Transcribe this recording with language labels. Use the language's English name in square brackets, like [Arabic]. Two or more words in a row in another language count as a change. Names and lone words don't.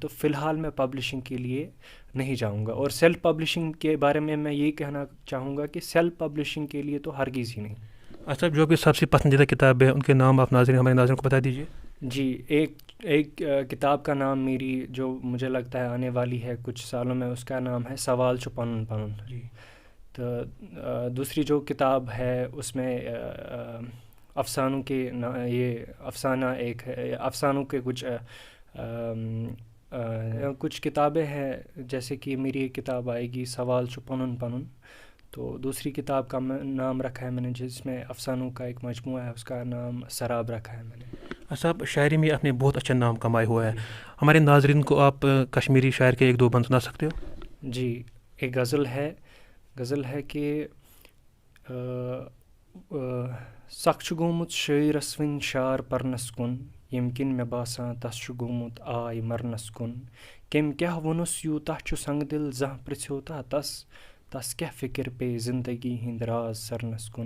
[Urdu] تو فی الحال میں پبلشنگ کے لیے نہیں جاؤں گا. اور سیلف پبلشنگ کے بارے میں یہ کہنا چاہوں گا کہ سیلف پبلشنگ کے لیے تو ہرگز ہی نہیں. اچھا، جو بھی سب سے پسندیدہ کتاب ہے ان کے نام آپ ہمارے ناظرین کو بتا دیجیے. جی، ایک کتاب کا نام میری جو مجھے لگتا ہے آنے والی ہے کچھ سالوں میں، اس کا نام ہے سوال چھُ پنُن پنُن. جی. تو دوسری جو کتاب ہے اس میں افسانوں کے یہ افسانہ ایک ہے، افسانوں کے کچھ کتابیں ہیں، جیسے کہ میری ایک کتاب آئے گی سوال چھُ پنُن پنُن. تو دوسری کتاب کا نام رکھا ہے میں نے جس میں افسانوں کا ایک مجموعہ ہے، اس کا نام سراب رکھا ہے میں نے. صاحب شاعری میں آپ نے بہت اچھا نام کمایا ہوا ہے، ہمارے ناظرین کو آپ کشمیری شاعر کے 1-2 بند سنا سکتے ہو؟ جی، ایک غزل ہے کہ [Kashmiri] سخ چھُ گوٚمُت شٲعرَس وٕنۍ شار پرنَس کُن، ییٚمہِ کِنۍ مےٚ باسان تَس چھُ گوٚمُت آے مرنَس کُن. کٔمۍ کیٛاہ ووٚنُس یوٗتاہ چھُ سنٛگ دِل زانٛہہ پرٛژھیوتھا تَس کیٛاہ فِکر پیٚیہِ زندگی ہِنٛدۍ راز سرنَس کُن.